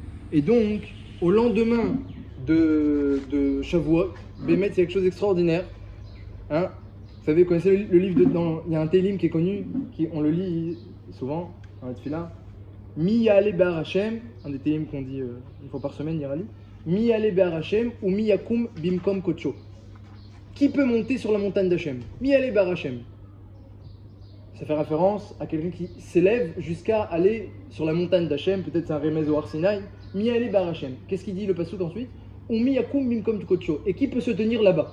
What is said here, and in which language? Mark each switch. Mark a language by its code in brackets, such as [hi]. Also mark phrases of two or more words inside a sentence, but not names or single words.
[fr] Et donc, au lendemain de Shavuot, Bémet, c'est quelque chose d'extraordinaire. Hein, vous savez, vous connaissez le livre dedans, il y a un Télim qui est connu, on le lit souvent dans la Tfila. [he] מי יעלה בהר השם, [fr] un des Télim qu'on dit une fois par semaine, Yirali. [he] מי יעלה בהר השם ou מי יקום במקום כחו. [fr] Qui peut monter sur la montagne d'Hachem? [he] מי יעלה בהר השם. [fr] Ça fait référence à quelqu'un qui s'élève jusqu'à aller sur la montagne d'Hachem, peut-être c'est un remez au Har Sinaï. [he] מי יעלה בהר השם. [fr] Qu'est-ce qu'il dit le passouk ensuite? [he] Ou מי יקום במקום כחו. [fr] Et qui peut se tenir là-bas?